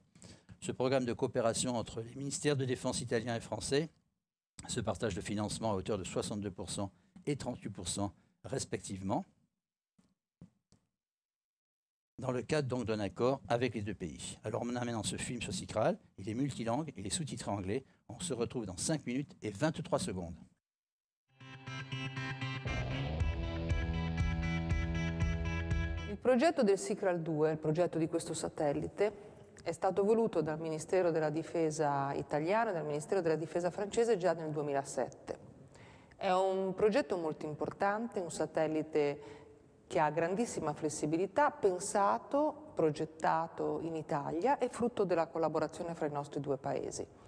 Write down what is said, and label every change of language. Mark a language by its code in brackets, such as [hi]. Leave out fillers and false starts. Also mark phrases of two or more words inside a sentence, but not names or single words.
[fr] Ce programme de coopération entre les ministères de défense italiens et français se partage le financement à hauteur de 62% et 38% respectivement, dans le cadre donc d'un accord avec les deux pays. Alors on a maintenant ce film sur SICRAL, il est multilangue, il est sous-titré anglais. On se retrouve dans 5 minutes et 23 secondes. [it] Il progetto del SICRAL 2, il progetto di questo satellite, è stato voluto dal Ministero della Difesa italiano e dal Ministero della Difesa francese già nel 2007. È un progetto molto importante, un satellite che ha grandissima flessibilità, pensato, progettato in Italia e frutto della collaborazione fra i nostri due paesi.